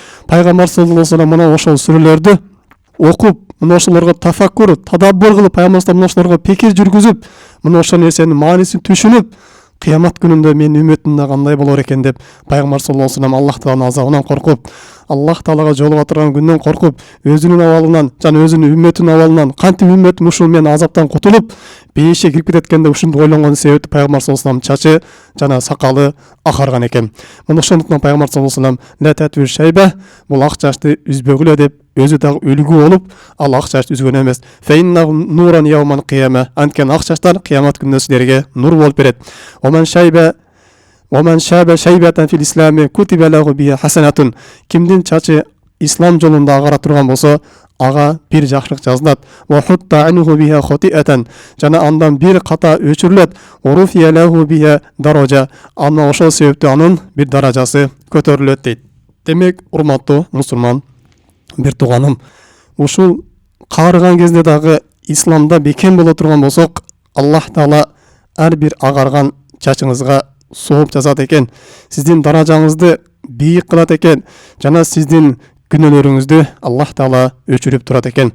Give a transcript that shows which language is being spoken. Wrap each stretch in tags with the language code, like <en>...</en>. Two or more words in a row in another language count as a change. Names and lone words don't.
<ky>Пайгамбар</ky> <ar>صلى الله عليه وسلم</ar> <ky>мына ошол сүрөлөрдү окуп, мына ошолорго тафаккур, тадаббур кылып, пайгамбар мына ошолорго пикир жүргүзүп, мына ошол нерсенин маанисин түшүнүп, кыямат күнүндө менин үммөтүмдө кандай болор экен деп пайгамбар</ky> <ar>صلى الله عليه وسلم</ar> <ky>Аллах Тааланын азабынан коркуп, Аллах Таалага жолуга турган күндөн коркуп, өзүнүн абалынан жана өзүнүн үммөтүнүн абалынан, кантип үммөтүм ушул менин азаптан кутулуп, бейишке кирип кететкенде ушунду ойлонгон себепти пайгамбар</ky> <ar>صلى الله عليه وسلم</ar> <ky>чачы жана сакалы агарган экен. Мына ошондуктан пайгамбар</ky> <ar>صلى الله عليه وسلم "لا تنتفوا الشيب",</ar> <ky>бул ак чачты үзбөгүлө деп өзү дагы үлгү болуп, ал ак чачты үзгөн эмес.</ky> <ar>"فإنه نور يوم القيامة",</ar> <ky>анткени ак чачтар кыямат күнүндө силерге нур болуп берет.</ky> <ar>"من شاب شيبة في الإسلام كتب له بها حسنة",</ar> <ky>кимдин чачы ислам жолунда агара турган болсо, ага бир жакшылык жазылат.</ky> <ar>"وحط عنه بها خطيئة",</ar> <ky>жана андан бир ката өчүрүлөт.</ky> <ar>"ورفع له بها درجة",</ar> <ky>ана ошол себептен анын бир даражасы көтөрүлөт дейт. Демек, урматтуу мусулман бир тууганым, ушул каарыган кезде дагы исламда бекем боло турган болсок, Аллах Таала ар бир агарган чачыңызга сооп жазат экен, сиздин даражаңызды бийик кылат экен, жана сиздин күнөөлөрүңүздү Аллах Таала өчүрүп турат экен.</ky>